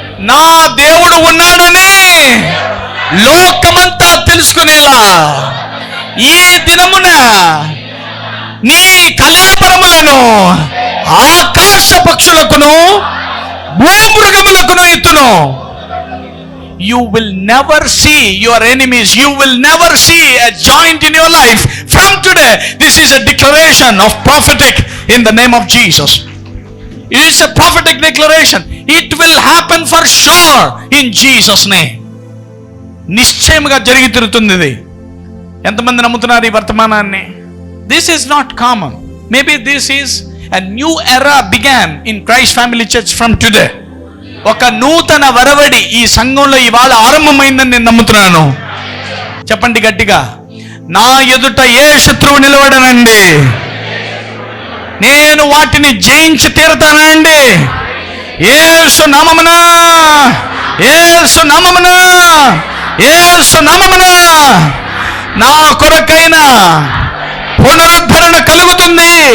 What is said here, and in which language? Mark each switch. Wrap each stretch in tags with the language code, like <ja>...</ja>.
<te>నా దేవుడు ఉన్నాడని లోకమంతా తెలుసుకునేలా ఈ దినమున నీ కళేబరములను ఆకాశ పక్షులకును భూమృగములకును ఇత్తును.</te> <en>You will never see your enemies. You will never see a joint in your life. From today, this is a declaration of prophetic in the name of Jesus. It is a prophetic declaration. It will happen for sure in Jesus name.</en> <te>నిశ్చయముగా జరిగి తీరుతుంది ఇది. ఎంతమంది నమ్ముతున్నారు ఈ వర్తమానాన్ని?</te> <en>This is not common. Maybe this is a new era began in Christ Family Church from today.</en> <te>ఒక నూతన వరవడి ఈ సంఘంలో ఇవాళ ఆరంభమైందని నేను నమ్ముతున్నాను. చెప్పండి గట్టిగా, నా ఎదుట ఏ శత్రువు నిలబడనండి, నేను వాటిని జయించి తీరుతానండి. యేసు నామమున, యేసు నామమున, యేసు నామమున నా కొరకైన పునరుద్ధరణ కలుగుతుంది.</te>